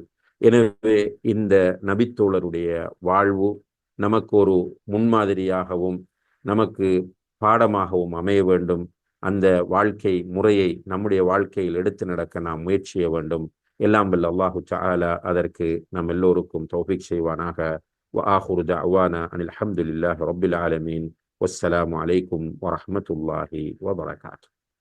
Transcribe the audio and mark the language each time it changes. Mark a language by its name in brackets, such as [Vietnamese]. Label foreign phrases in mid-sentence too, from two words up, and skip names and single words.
[Tamil] எனவே இந்த நபித்தோழருடைய வாழ்வு நமக்கு ஒரு முன்மாதிரியாகவும் நமக்கு பாடமாகவும் அமைய வேண்டும். அந்த வாழ்க்கை முறையை நம்முடைய வாழ்க்கையில் எடுத்து நடக்க நாம் முயற்சி செய்ய வேண்டும். எல்லாம் வல்ல [Arabic] الله تعالى [Tamil] அதற்கு நம் எல்லோருக்கும் தௌஃபீக் செய்வானாக. [Arabic] وآخر دعوانا أن الحمد لله رب العالمين والسلام عليكم ورحمة الله وبركاته.